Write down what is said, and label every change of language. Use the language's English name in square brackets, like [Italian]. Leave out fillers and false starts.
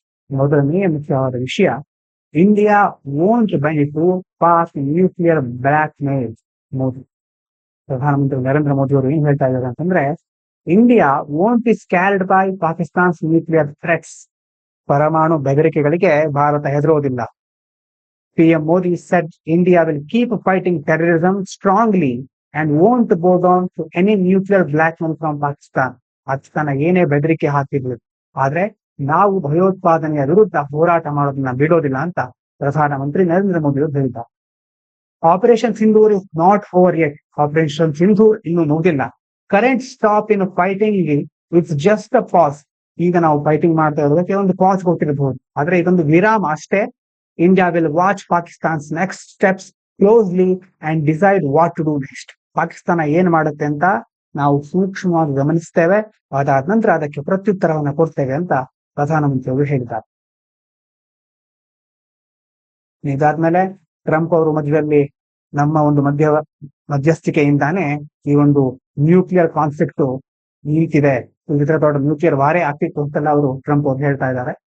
[Kannada] ಮೊದಲನೆಯ ಮುಖ್ಯವಾದ ವಿಷಯ, [English] India won't bow to pass nuclear blackmail. [Kannada] Modi ಪ್ರಧಾನಮಂತ್ರಿ ನರೇಂದ್ರ ಮೋದಿ ಅವರು ಏನ್ ಹೇಳ್ತಾ ಇದ್ದಾರೆ ಅಂತಂದ್ರೆ, [English] India won't be scared by Pakistan's nuclear threats. [Kannada] ಪರಮಾಣು ಬೆದರಿಕೆಗಳಿಗೆ Bharat ಹೆದರೋದಿಲ್ಲ. [English] PM Modi said India will keep fighting terrorism strongly and won't bow down to any nuclear blackmail from Pakistan. [Kannada] Pakistan ಏನೇ ಬೆದರಿಕೆ ಹಾಕಿದ್ರು, ಆದ್ರೆ ನಾವು ಭಯೋತ್ಪಾದನೆಯ ವಿರುದ್ಧ ಹೋರಾಟ ಮಾಡೋದನ್ನ ಬಿಡೋದಿಲ್ಲ ಅಂತ ಪ್ರಧಾನಮಂತ್ರಿ ನರೇಂದ್ರ ಮೋದಿ ಅವರು ಹೇಳಿದ್ದಾರೆ. [English] Operation Sindoor is not over yet. [Kannada] Operation Sindoor ಇನ್ನು ಮುಗಿದಿಲ್ಲ. [English] Current stop in fighting it's just a pause. [Kannada] ಈಗ ನಾವು ಫೈಟಿಂಗ್ ಮಾಡ್ತಾ ಇರೋದಕ್ಕೆ ಒಂದು ಪಾಸ್ ಕೊಟ್ಟಿರಬಹುದು, ಆದ್ರೆ ಇದೊಂದು ವಿರಾಮ ಅಷ್ಟೇ. [English] India will watch Pakistan's next steps closely and decide what to do next. [Kannada] Pakistan ಏನ್ ಮಾಡುತ್ತೆ ಅಂತ ನಾವು ಸೂಕ್ಷ್ಮವಾಗಿ ಗಮನಿಸ್ತೇವೆ, ಅದಾದ ನಂತರ ಅದಕ್ಕೆ ಪ್ರತ್ಯುತ್ತರವನ್ನು ಕೊಡ್ತೇವೆ ಅಂತ ಪ್ರಧಾನಮಂತ್ರಿಯವರು ಹೇಳಿದ್ದಾರೆ. ಇದಾದ್ಮೇಲೆ ಟ್ರಂಪ್ ಅವರು ಮಧ್ಯದಲ್ಲಿ ನಮ್ಮ ಒಂದು ಮಧ್ಯಸ್ಥಿಕೆಯಿಂದಾನೇ ಈ ಒಂದು ನ್ಯೂಕ್ಲಿಯರ್ ಕಾನ್ಫ್ಲಿಕ್ಟ್ ನಿಂತಿದೆ, ಇದರ ದೊಡ್ಡ ನ್ಯೂಕ್ಲಿಯರ್ ವಾರೇ ಆಗ್ತಿತ್ತು ಅಂತೆಲ್ಲ ಅವರು ಟ್ರಂಪ್ ಅವರು ಹೇಳ್ತಾ ಇದ್ದಾರೆ.